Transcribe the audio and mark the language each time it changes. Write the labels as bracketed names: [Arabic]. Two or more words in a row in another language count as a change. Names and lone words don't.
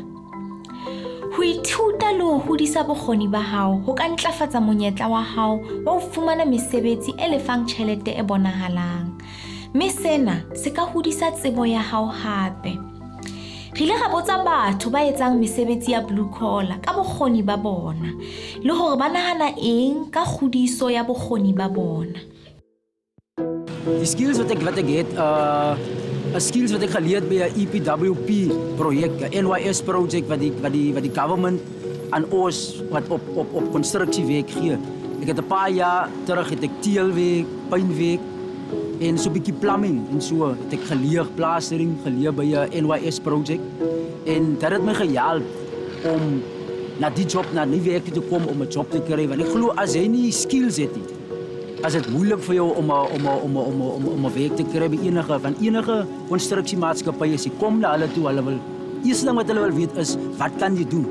[Southern Sotho] Ho ithuta le ho hodisa bokgoni ba hao ho ka ntlafatsa monyetla wa hao wa ho fumana mesebetsi e lefang tjhelete e bonahalang. Mme sena se ka hodisa tsebo ya hao hape. Re ile ra botsa batho ba etsang mesebetsi ya [English] blue collar [Southern Sotho] ka bokgoni ba bona le hore ba nahana eng ka kgodiso ya bokgoni ba bona. [Afrikaans] Die skills wat ek het, skills wat ek geleer by 'n EPWP projek, 'n NYS projek wat die government aan ons wat op konstruksiewerk gee. Ek het 'n paar jaar terug het ek teelwerk, pynwerk en so 'n bietjie plumbing en so het ek geleer plastering geleer by 'n NYS projek en dit het my gehelp om na die job na die werk te kom om 'n job te kry want ek glo as jy nie skills het nie, as dit moeilik vir jou om 'n werk te kry by enige konstruksiemaatskappy as jy kom na hulle toe, hulle wil eerste ding wat hulle wil weet is wat kan jy doen?